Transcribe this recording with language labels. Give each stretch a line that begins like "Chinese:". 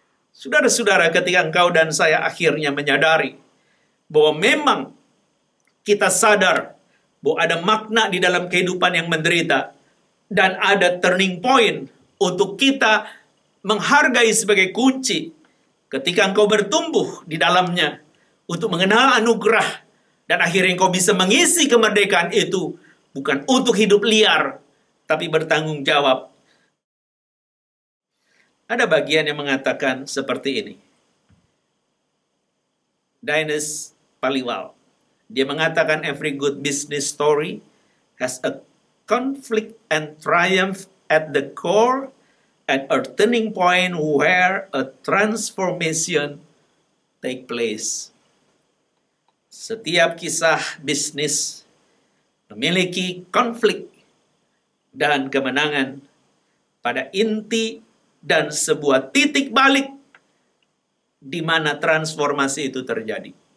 Indonesian: Saudara-saudara, ketika engkau dan saya akhirnya menyadari bahwa memang kita sadar bahwa ada makna di dalam kehidupan yang menderita dan ada turning point untuk kita menghargai sebagai kunci ketika engkau bertumbuh di dalamnya untuk mengenal anugerah dan akhirnya engkau bisa mengisi kemerdekaan itu bukan untuk hidup liar tapi bertanggung jawab. Ada bagian yang mengatakan seperti ini.
English: Dinesh Paliwal,
Indonesian: dia mengatakan
English: every good business story has a conflict and triumph at the core and a turning point where a transformation take place.
Indonesian: Setiap kisah bisnis memiliki konflik dan kemenangan pada inti dan sebuah titik balik di mana transformasi itu terjadi.